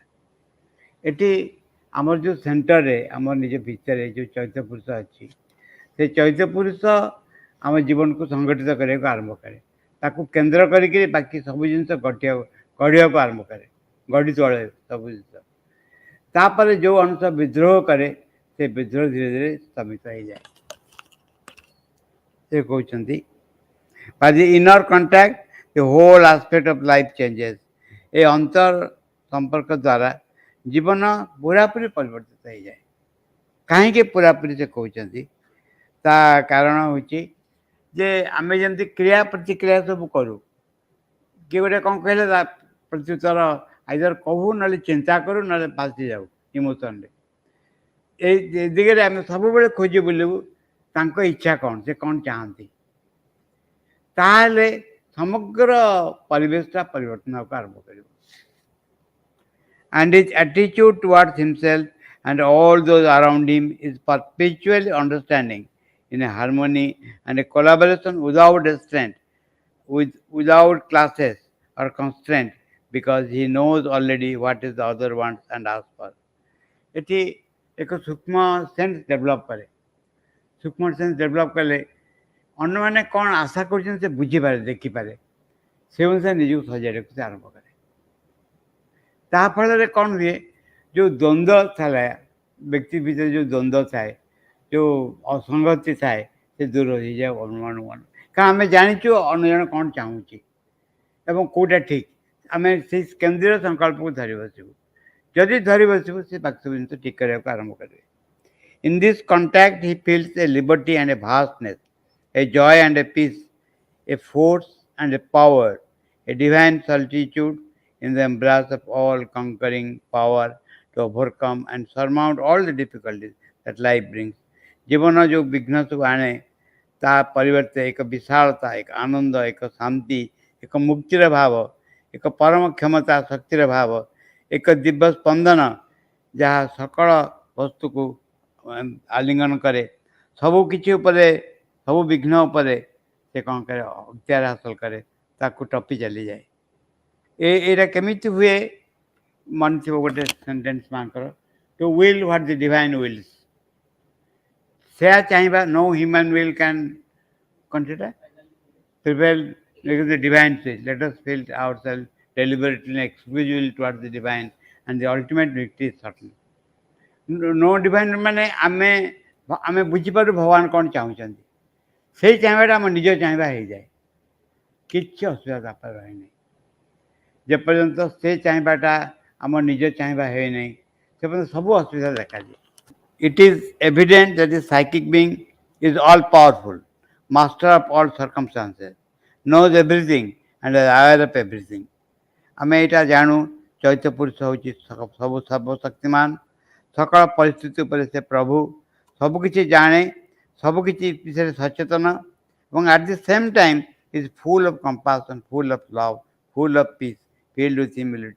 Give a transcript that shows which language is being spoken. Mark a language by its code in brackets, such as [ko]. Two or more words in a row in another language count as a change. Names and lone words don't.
[or] ଏଠି ଆମର ଯେଉଁ ସେଣ୍ଟରରେ, ଆମର ନିଜ ଭିତରେ ଯେଉଁ ଚୈତ୍ୟ ପୁରୁଷ ଅଛି, ସେ ଚୈତ୍ୟ ପୁରୁଷ ଆମ ଜୀବନକୁ ସଂଗଠିତ କରିବାକୁ ଆରମ୍ଭ କରେ। ତାକୁ କେନ୍ଦ୍ର କରିକି ବାକି ସବୁ ଜିନିଷ ଗଢ଼ିବାକୁ ଆରମ୍ଭ କରେ, ଗଢ଼ି ତୋଳେ ସବୁ ଜିନିଷ। ତାପରେ ଯେଉଁ ଅଂଶ ବିଦ୍ରୋହ କରେ ସେ ବିଦ୍ରୋହ ଧୀରେ ଧୀରେ ସ୍ତମିତ ହେଇଯାଏ। ସେ କହୁଛନ୍ତି [en] by the inner contact the whole aspect of life changes। [or] ଏ ଅନ୍ତର ସମ୍ପର୍କ ଦ୍ୱାରା ଜୀବନ ପୁରାପୁରି ପରିବର୍ତ୍ତିତ ହେଇଯାଏ। କାହିଁକି ପୁରାପୁରି ସେ କହୁଛନ୍ତି? ତା କାରଣ ହେଉଛି ଯେ ଆମେ ଯେମିତି କ୍ରିୟା ପ୍ରତିକ୍ରିୟା ସବୁ କରୁ, କିଏ ଗୋଟେ କ'ଣ କହିଲେ ତା ପ୍ରତ୍ୟୁତ୍ତର ଆଇଦର କହୁ, ନହେଲେ ଚିନ୍ତା କରୁ, ନହେଲେ ଭାସି ଯାଉ ଇମୋସନରେ। ଏଇ ଦିଗରେ ଆମେ ସବୁବେଳେ ଖୋଜି ବୁଲିବୁ ତାଙ୍କ ଇଚ୍ଛା କ'ଣ, ସେ କ'ଣ ଚାହାନ୍ତି। ତାହେଲେ ସମଗ୍ର ପରିବେଶଟା ପରିବର୍ତ୍ତନ ହେବାକୁ ଆରମ୍ଭ କରିବ। [en] And his attitude towards himself and all those around him is perpetually understanding in a harmony and a collaboration without restraint, without classes or constraint, because he knows already what is the other wants and asks for। [or] ଏଠି ଏକ ସୂକ୍ଷ୍ମ [en] sense develop [or] କରେ। ସୂକ୍ଷ୍ମ [en] sense develop [or] କଲେ ଅନ୍ୟମାନେ କ'ଣ ଆଶା କରୁଛନ୍ତି ସେ ବୁଝିପାରେ, ଦେଖିପାରେ। ସେ ଅନୁସାରେ ନିଜକୁ ସଜାଡ଼ିବାକୁ ସେ ଆରମ୍ଭ କରେ। ତା ଫଳରେ କ'ଣ ହୁଏ, ଯେଉଁ ଦ୍ୱନ୍ଦ୍ୱ ଥାଏ ବ୍ୟକ୍ତି ଭିତରେ, ଯେଉଁ ଦ୍ୱନ୍ଦ୍ୱ ଥାଏ, ଯେଉଁ ଅସଙ୍ଗତି ଥାଏ, ସେ ଦୂର ହେଇଯାଏ ଅନୁମାନ। କାରଣ ଆମେ ଜାଣିଛୁ ଅନ୍ୟ ଜଣ କ'ଣ ଚାହୁଁଛି ଏବଂ କେଉଁଟା ଠିକ୍। ଆମେ ସେଇ କେନ୍ଦ୍ରୀୟ ସଂକଳ୍ପକୁ ଧରି ବସିବୁ। ଯଦି ଧରି ବସିବୁ ସେ ବାକି ସବୁ ଜିନିଷ ଠିକ୍ କରିବାକୁ ଆରମ୍ଭ କରିବେ। [en] In this contact he feels a liberty and a vastness, a joy and a peace, a force and a power, a divine solitude in the embrace of all conquering power to overcome and surmount all the difficulties that life brings। [or] ଜୀବନ ଯେଉଁ ବିଘ୍ନ ସବୁ ଆଣେ ତା ପରିବର୍ତ୍ତେ ଏକ ବିଶାଳତା, ଏକ ଆନନ୍ଦ, ଏକ ଶାନ୍ତି, ଏକ ମୁକ୍ତିର ଭାବ, ଏକ ପରମ କ୍ଷମତା ଶକ୍ତିର ଭାବ, ଏକ ଦିବ୍ୟ ସ୍ପନ୍ଦନ ଯାହା ସକଳ ବସ୍ତୁକୁ ଆଲିଙ୍ଗନ କରେ। ସବୁ କିଛି ଉପରେ, ସବୁ ବିଘ୍ନ ଉପରେ ସେ କ'ଣ କରେ, ଅକ୍ତିଆର ହାସଲ କରେ, ତାକୁ ଟପି ଚାଲିଯାଏ। ଏଇଟା କେମିତି ହୁଏ? ମନେ ଥିବ ଗୋଟେ ସେଣ୍ଟେନ୍ସ ମାଙ୍କର, [en] to will what the divine wills. [or] ସେୟା ଚାହିଁବା, [en] no human will can, [or] କ'ଣ ସେଟା, [en] prevail against the divine will। Let us feel ourselves deliberately and exclusively towards the divine and the ultimate victory is certain। know divine [or] ମାନେ ଆମେ ବୁଝିପାରୁ ଭଗବାନ କ'ଣ ଚାହୁଁଛନ୍ତି। ସେଇ ଚାହିଁବାଟା ଆମ ନିଜ ଚାହିଁବା ହେଇଯାଏ। କିଛି ଅସୁବିଧା ତାପରେ ରହେନାହିଁ। ଯେପର୍ଯ୍ୟନ୍ତ ସେ ଚାହିଁବାଟା ଆମ ନିଜ ଚାହିଁବା ହେଇନାହିଁ, ସେ ପର୍ଯ୍ୟନ୍ତ ସବୁ ଅସୁବିଧା ଦେଖାଦିଏ। [en] It is evident that the psychic being is all powerful, master of all circumstances, knows everything and is aware of everything। [or] ଆମେ ଏଇଟା ଜାଣୁ ଚୈତ୍ୟ ପୁରୁଷ ହେଉଛି ସବୁ ସର୍ବଶକ୍ତିମାନ, ସକଳ ପରିସ୍ଥିତି ଉପରେ ସେ ପ୍ରଭୁ, ସବୁକିଛି ଜାଣେ, ସବୁକିଛି ବିଷୟରେ ସଚେତନ ଏବଂ [en] at the same time is full of compassion, full of love, full of peace, filled with humility.